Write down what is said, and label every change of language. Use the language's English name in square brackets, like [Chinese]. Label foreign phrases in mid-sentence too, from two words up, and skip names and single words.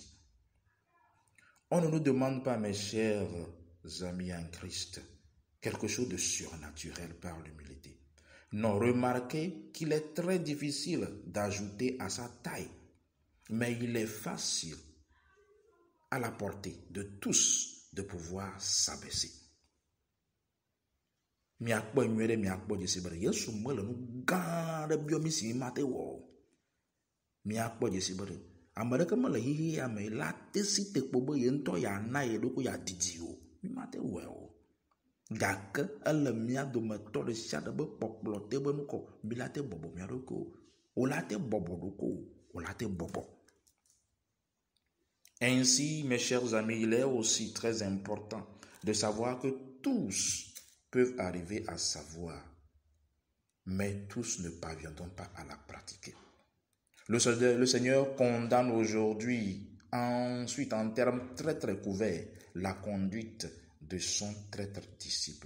[French] On ne nous demande pas, mes chers amis en Christ, quelque chose de surnaturel par l'humilité. Non, remarquez qu'il est très difficile d'ajouter à sa taille, mais il est facile à la portée de tous de pouvoir s'abaisser. [Ewe] miakpɔ nyuie ɖe miakpɔ dzesi be Yesu mele nu gã aɖe biɔ mi si mate wɔ. Miakpɔ dzesi be ame ɖeke mele xixiya me la te si te kpo be ye ŋutɔ yana ye ɖokui ya didi o. Mi mate wɔe o. Gake ele mia dometɔ ɖe sia ɖe be kpɔkplɔ te be nukɔ mi la te bɔbɔ mia ɖokui o. O la te bɔbɔ ɖoko o. O la te bɔbɔ. [French] Ainsi, mes chers amis, il est aussi très important de savoir que tous peuvent arriver à savoir, mais tous ne parviendront pas à la pratiquer. Le Seigneur condamne aujourd'hui, ensuite en termes très très couverts, la conduite de son traître disciple.